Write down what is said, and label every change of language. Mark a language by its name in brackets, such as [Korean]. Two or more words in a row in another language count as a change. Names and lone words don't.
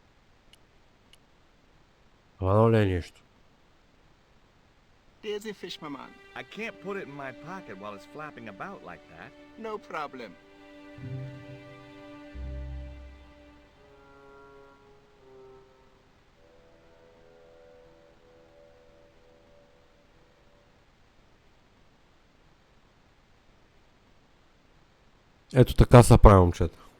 [Bulgarian] Хванало ли е нещо? [English] There's a fish, my man. I can't put it in my pocket while it's flapping about like that. No problem. [Bulgarian] Ето така са прави, момчета.